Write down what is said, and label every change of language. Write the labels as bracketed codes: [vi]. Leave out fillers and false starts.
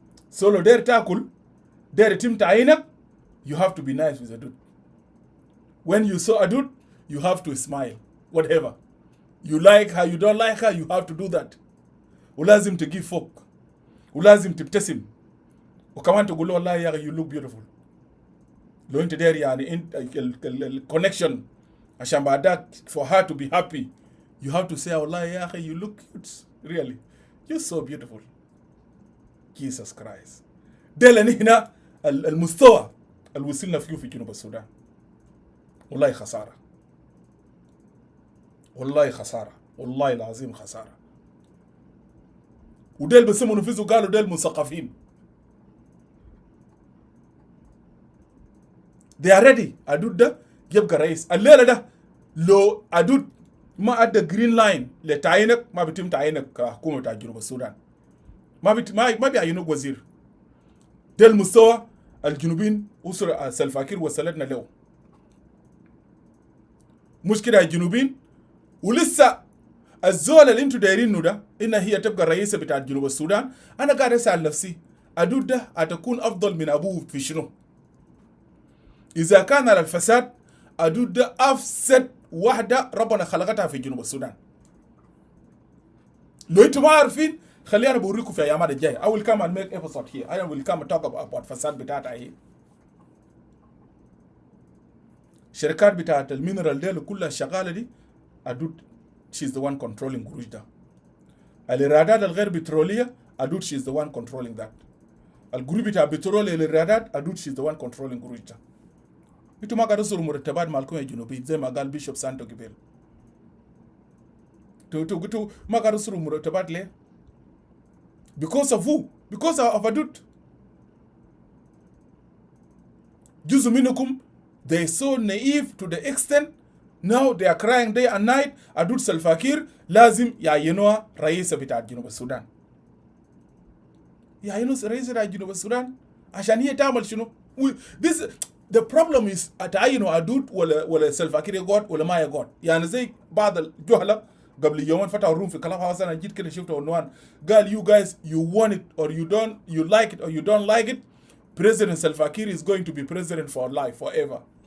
[ar] سولو دير تاكل دير تيم تعينك [en] you have to be nice with Adud. When you saw Adud you have to smile whatever you like her you don't like her you have to do that. [ar] ولازم تجيب فوق ولازم تبتسم وكمان تقول له والله يا [en] you look beautiful. [ar] لو انت داير يعني الكونكشن عشان بعدك [en] for her to be happy you have to say [ar] والله يا أخي [en] you look cute really you're so beautiful Jesus Christ. [ar] ده لأن هنا المستوى اللي وصلنا فيه في جنوب السودان والله خسارة والله خسارة والله العظيم خسارة. وديل بسموا نفسه قالوا ديل مثقفين. [en] they are ready. [ar] أدود ده يبقى رئيس الليلة ده لو أدود ما أدى جرين لاين لتعينك ما بيتم تعينك حكومة جنوب السودان ما بيعينوك وزير. ده المستوى الجنوبين أسر سلفاكير وصلتنا له. مشكلة الجنوبين ولسه الزول اللي انتوا دايرينه ده إنها هي تبقى الرئيسة بتاع جنوب السودان. أنا قاعد أسأل نفسي أدود ده أتكون أفضل من أبوه في شنو؟ إذا كان على الفساد أدود ده أفسد واحدة ربنا خلقتها في جنوب السودان. لو انتوا ما عارفين خلينا بوريكم في أيامات الجاية. [en] I will come and make episode here. I will come and talk about [ar] فساد بتاعتها هي. شركات بتاعت المينرال دي كلها شغالة دي أدود [en] she's the one controlling [ar] قروش ده. الإيرادات الغير بترولية [en] أدود she's the one controlling that. [ar] القروش بتاع بترول الإيرادات أدود [en] she's the one controlling [ar] قروش ده. انتوا ما قاعدوا تصوروا مرتبات مالكم يا جنوبيين زي ما قال بيشوب سانتو قبل. انتوا ما قاعدوا تصوروا مرتبات ليه؟ [en] Because of who? Because of أدود. [ar] جزء منكم [en] they so naive to the extent now they are crying day and night [ar] أدود سلفاكير لازم يعينوها رئيسة بتاع جنوب السودان. يعينوا رئيسة بتاع جنوب السودان عشان هي تعمل شنو؟ [en] This the problem is [ar] أتعينوا أدود ولا سلفاكير يقعد ولا ما يقعد. يعني زي بعض الجهلة قبل يومين فتحوا الروم في كلام هاوس أنا جيت كده شفت عنوان قال [en] you guys you want it or you like it or you don't like it President Salva Kiir is going to be president for life forever.